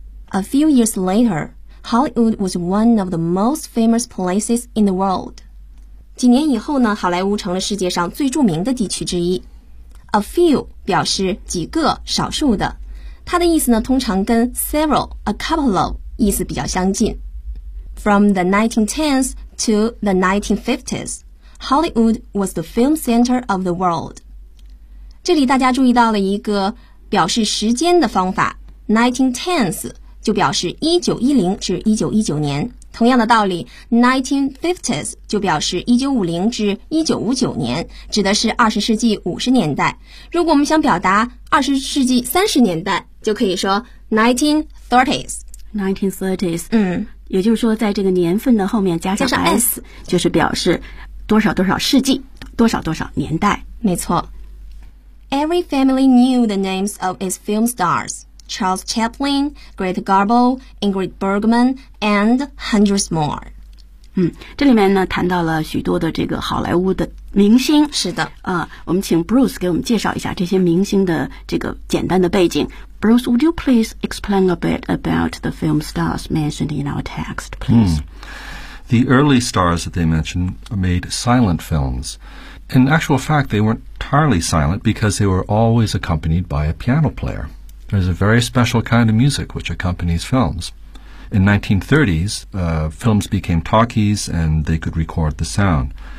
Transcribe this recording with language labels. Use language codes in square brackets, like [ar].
[en] A few years later, Hollywood was one of the most famous places in the world. [zh] 几年以后呢，好莱坞成了世界上最著名的地区之一。 A few 表示几个、少数的，它的意思呢，通常跟 several、a couple of 意思比较相近。 [en] From the 1910s to the 1950s, Hollywood was the film center of the world. [zh] 这里大家注意到了一个表示时间的方法 ，1910s 就表示1910至1919年。同样的道理 ,1950s 就表示1950至1959年指的是20世纪50年代。如果我们想表达20世纪30年代就可以说 1930s。 [en] 1930s, [zh] 嗯。也就是说在这个年份的后面加上 S, 就是表示多少多少世纪多少多少年代。没错。 [en] Every family knew the names of its film stars. Charles Chaplin, Greta Garbo, Ingrid Bergman, and hundreds more. [zh] 这里面呢谈到了许多的这个好莱坞的明星。是的。我们请 Bruce 给我们介绍一下这些明星的这个简单的背景。 [en] Bruce, would you please explain a bit about the film stars mentioned in our text, please?、 The early stars that they mentioned made silent films. In actual fact, they weren't entirely silent because they were always accompanied by a piano player. There's a very special kind of music which accompanies films. In 1930s, films became talkies and they could record the sound.